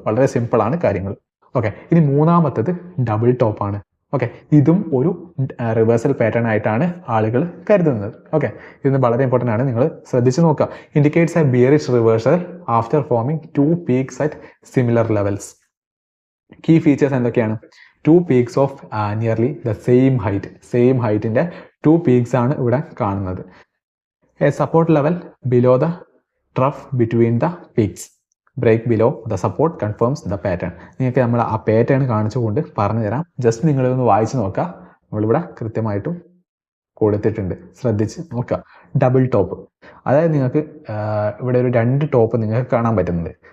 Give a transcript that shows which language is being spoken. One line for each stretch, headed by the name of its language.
Malayalam: വളരെ സിമ്പിളാണ് കാര്യങ്ങൾ. ഓക്കെ, ഇനി മൂന്നാമത്തത് ഡബിൾ ടോപ്പാണ്. ഓക്കെ, ഇതും ഒരു റിവേഴ്സൽ പാറ്റേൺ ആയിട്ടാണ് ആളുകൾ കരുതുന്നത്. ഓക്കെ, ഇത് വളരെ ഇമ്പോർട്ടൻ്റ് ആണ്, നിങ്ങൾ ശ്രദ്ധിച്ച് നോക്കുക.
English: Indicates a bearish reversal after forming 2 peaks at similar levels.
Malayalam: Key features എന്തൊക്കെയാണ്?
English: 2 peaks of nearly the same ഹൈറ്റിൻ്റെ 2 peaks
Malayalam: ആണ് ഇവിടെ കാണുന്നത്.
English: A support level below the trough between the peaks break below the support confirms the pattern.
Malayalam: നിങ്ങൾക്ക് നമ്മൾ ആ pattern കാണിച്ചുകൊണ്ട് പറഞ്ഞു തരാം. ജസ്റ്റ് നിങ്ങളിതൊന്ന് വായിച്ച് നോക്കുക. നമ്മളിവിടെ കൃത്യമായിട്ടും കൊടുത്തിട്ടുണ്ട്, ശ്രദ്ധിച്ച് നോക്കുക. ഡബിൾ ടോപ്പ്, അതായത് നിങ്ങൾക്ക് ഇവിടെ ഒരു 2 ടോപ്പ് നിങ്ങൾക്ക് കാണാൻ പറ്റുന്നുണ്ട്.